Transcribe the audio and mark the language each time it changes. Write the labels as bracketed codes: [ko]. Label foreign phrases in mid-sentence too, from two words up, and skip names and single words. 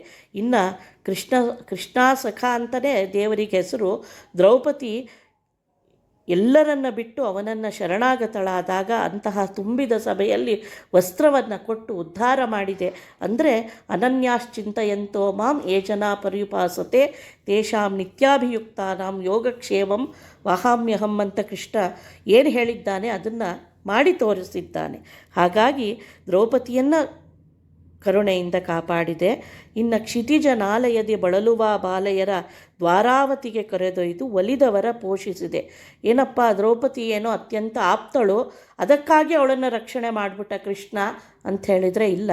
[kn] ಇನ್ನು ಕೃಷ್ಣಾಸಖ ಅಂತಲೇ ದೇವರಿಗೆ ಹೆಸರು. ದ್ರೌಪದಿ ಎಲ್ಲರನ್ನ ಬಿಟ್ಟು ಅವನನ್ನು ಶರಣಾಗತಳಾದಾಗ ಅಂತಹ ತುಂಬಿದ ಸಭೆಯಲ್ಲಿ ವಸ್ತ್ರವನ್ನು ಕೊಟ್ಟು ಉದ್ಧಾರ ಮಾಡಿದೆ. ಅಂದರೆ [sa] ಅನನ್ಯಾಶ್ಚಿಂತಯಂತೋ ಮಾಂ ಯೇ ಜನಾ ಪರ್ಯುಪಾಸತೆ ತೇಷಾಂ ನಿತ್ಯಾಭಿಯುಕ್ತಾನಾಂ ಯೋಗಕ್ಷೇಮಂ ವಹಾಮ್ಯಹಂ [kn] ಅಂತ ಕೃಷ್ಣ ಏನು ಹೇಳಿದ್ದಾನೆ ಅದನ್ನು ಮಾಡಿ ತೋರಿಸಿದ್ದಾನೆ. ಹಾಗಾಗಿ ದ್ರೌಪದಿಯನ್ನು ಕರುಣೆಯಿಂದ ಕಾಪಾಡಿದೆ. ಇನ್ನು ಕ್ಷಿತಿಜನಾಲಯದಿ ಬಳಲುವ ಬಾಲಯರ ದ್ವಾರಾವತಿಗೆ ಕರೆದೊಯ್ದು ಒಲಿದವರ ಪೋಷಿಸಿದೆ. ಏನಪ್ಪ, ದ್ರೌಪದಿ ಏನೋ ಅತ್ಯಂತ ಆಪ್ತಳು, ಅದಕ್ಕಾಗಿ ಅವಳನ್ನು ರಕ್ಷಣೆ ಮಾಡಿಬಿಟ್ಟ ಕೃಷ್ಣ ಅಂತ ಹೇಳಿದರೆ ಇಲ್ಲ.